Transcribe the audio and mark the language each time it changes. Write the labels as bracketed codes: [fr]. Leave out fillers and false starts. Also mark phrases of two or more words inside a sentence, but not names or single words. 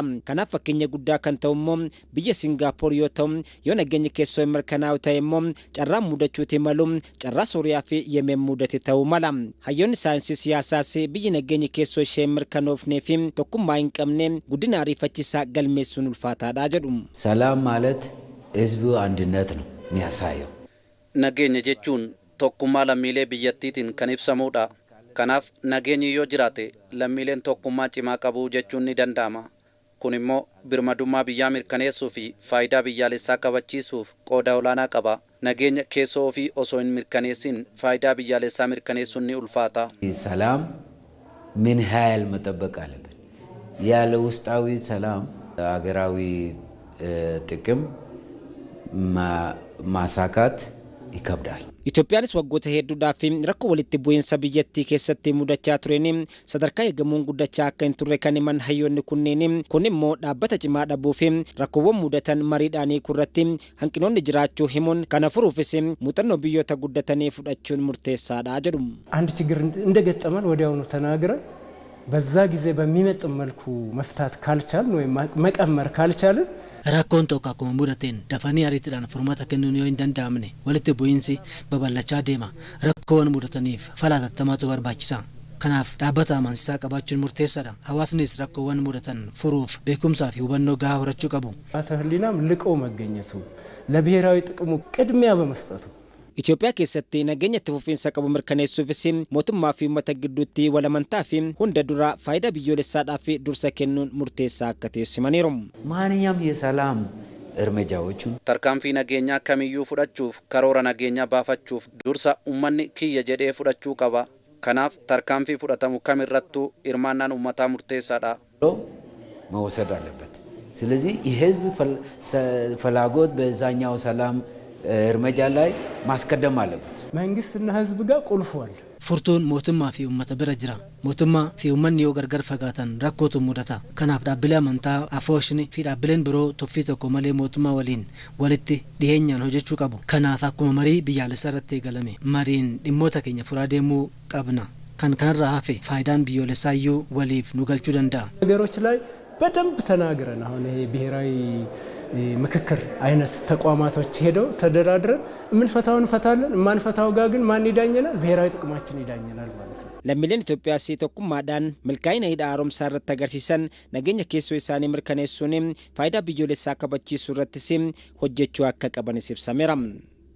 [om] Kanaaf fakkeenya guddaa kan ta'u immoo biyya Singaapoor yoo ta'u yoo nageenyi keessoo mirkanaa'u ta'e immoo carraan mudachuuti malu carraa Sooriyaa fi Yemen mudate ta'uu mala. Hayyoonni saayinsii siyaasaas biyyi nageenyi keessoo ishee mirkanoofnee fi tokkummaa hin qabne guddina ariifachiisaa galmeessuun ulfaataadha jedhu. [am] ሰላም ማለት ህዝቡ አንድነት ነው የሚያሳየው። [om] nageenya jechuun tokkummaa lammiilee biyyattiitiin kan ibsamudha. Kanaaf nageenyi yoo jiraate lammiileen tokkummaa cimaa qabu jechuun ni danda'ama. Kun immoo birmadummaa biyyaa mirkaneessuu fi faayidaa biyyaalessaa kabachiisuuf qooda olaanaa qaba. Nageenya keessoo ofii osoo hin mirkaneessin faayidaa biyyaalessaa mirkaneessuun ni ulfaata. [am] ሰላም ምን ያህል መጠበቅ አለብን? ያለ ውስጣዊ ሰላም ሀገራዊ ጥቅም ማሳካት ይከብዳል። [om] Itoophiyaanis waggoota hedduudhaaf rakkoo walitti bu'iinsa biyyattii keessatti mudachaa tureen sadarkaa eegamuun guddachaa akka hin turre kan himan hayyoonni kunneen kun immoo dhaabbata cimaa dhabuu fi rakkoowwan mudatan mariidhaan irratti hanqinoonni jiraachuu himuun kana furuufis muuxannoo biyyoota guddatanii fudhachuun murteessaadha jedhu. [am] አንድ ችግር እንደገጠመን ወዲያውኑ ተናግረን በዛ ጊዜ በሚመጥን መልኩ መፍታት ካልቻልን ወይ መቀመር ካልቻልን [om] rakkoon tokko akkuma mudateen dafanii ariitiidhaan furmaata kennuun yoo hin danda'amne walitti bu'iinsi babal'achaa deema. Rakkoowwan mudataniif fala hatattamaatu barbaachisa. Kanaaf dhaabbata amansiisaa qabaachuun murteessaadha. Hawaasnis rakkoowwan mudatan furuuf beekumsaa fi hubannoo gahaa horachuu qabu. [am] ህሊናም ልቆ መገኘቱ ለብሔራዊ ጥቅሙ ቅድሚያ በመስጠቱ [om] Itoophiyaa keessatti nageenya itti fufiinsa qabu mirkaneessuufis mootummaa fi uummata gidduutti walamantaa fi hunda dura faayidaa biyyoolessaadhaaf dursa kennuun murteessaa akka teessimaniiru. [am] ማንኛውም የሰላም እርምጃዎቹን [om] tarkaanfii nageenyaa kamiyyuu fudhachuuf karoora nageenyaa baafachuuf dursa uummanni kiyya jedhee fudhachuu qaba. Kanaaf tarkaanfii fudhatamu kamirrattuu hirmaannaan uummataa murteessaadha. [am] መወሰድ አለበት። ስለዚህ የህዝብ ፍላጎት በዛኛው ሰላም እርምጃ ላይ ማስቀደም አለበት። መንግስትና ህዝብ ጋር ቁልፉ አለ። [om] Furtuun mootummaa fi uummata bira jira. Mootummaa fi uummanni yoo gargar fagaatan rakkootu mudata. Kanaaf dhaabbilee amantaa, afoosni fi dhaabbileen biroo tuffii tokko malee mootummaa waliin walitti dhiheenyaan hojjechuu qabu. Kanaaf akkuma marii biyyaalessaa irratti eegalame mariin dhimmoota keenya furaa deemuu qabna. Kan kanarraa hafe faayidaan biyyoolessaa iyyuu waliif nu galchuu danda'a. [am] ነገሮች ላይ በደንብ ተናግረን አሁን ይሄ ብሔራዊ ምክክር አይነት ተቋማቶች ሄደው ተደራድረን የምንፈታውን እንፈታለን። የማንፈታው ጋር ግን ማን ይዳኘናል? ብሔራዊ ጥቅማችን ይዳኘናል ማለት ነው። [om] lammiileen Itoophiyaa si tokkummaadhaan milkaa'ina hidha haaromsaa irratti agarsiisan nageenya keessoo isaanii mirkaneessuun faayidaa biyyoolessaa kabachiisuu irrattis hojjechuu akka qabanis ibsameera.